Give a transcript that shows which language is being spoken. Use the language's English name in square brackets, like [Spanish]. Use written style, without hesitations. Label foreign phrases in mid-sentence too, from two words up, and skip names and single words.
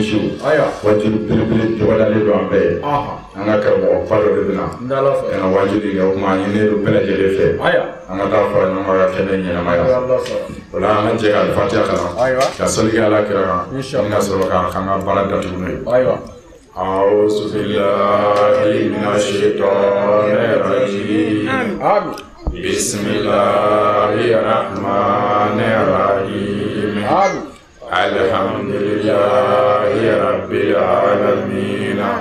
[Bambara] su wajibi belebele dɔgɔdalen don an bɛɛ ye an ka karamɔgɔba dɔ de bɛna ka na wajibi kɛ o kuma a ɲini don bɛɛ lajɛlen fɛ an ka taa fara ɲɔgɔn kan ka kɛnɛ ɲɛnama ye o la an ka jɛ ka fatiha kalan ka seli kɛ ala kira kan ni ka sɔrɔ k'an ka baara datugu n'o ye [Arabic] أعوذ بالله من الشيطان الرجيم بسم الله الرحمن الرحيم الحمد لله رب العالمين